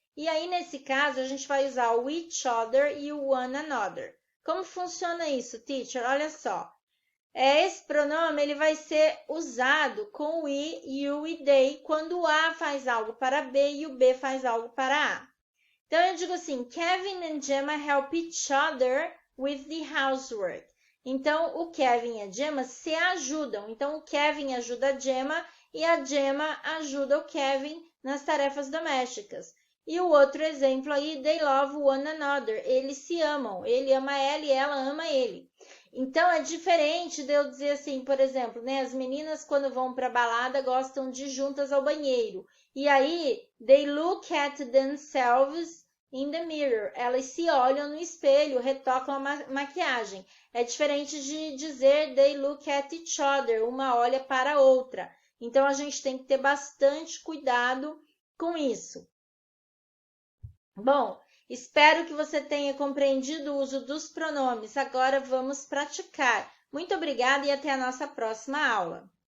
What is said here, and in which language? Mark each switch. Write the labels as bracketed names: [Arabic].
[Portuguese] E aí, nesse caso, a gente vai usar o each other e o one another. Como funciona isso, teacher? Olha só. Esse pronome ele vai ser usado com o I, you e they quando o A faz algo para B e o B faz algo para A. Então, eu digo assim, [English] Kevin and Gemma help each other with the housework. [Portuguese] Então, o Kevin e a Gemma se ajudam. Então, o Kevin ajuda a Gemma e a Gemma ajuda o Kevin nas tarefas domésticas. E o outro exemplo aí, [English] they love one another. [Portuguese] Eles se amam. Ele ama ela e ela ama ele. Então, é diferente de eu dizer assim, por exemplo, né? As meninas, quando vão para a balada, gostam de ir juntas ao banheiro. E aí, [English] they look at themselves in the mirror. [Portuguese] Elas se olham no espelho, retocam a maquiagem. É diferente de dizer [English] they look at each other. [Portuguese] Uma olha para a outra. Então, a gente tem que ter bastante cuidado com isso. Bom, espero que você tenha compreendido o uso dos pronomes. Agora vamos praticar. Muito obrigada e até a nossa próxima aula.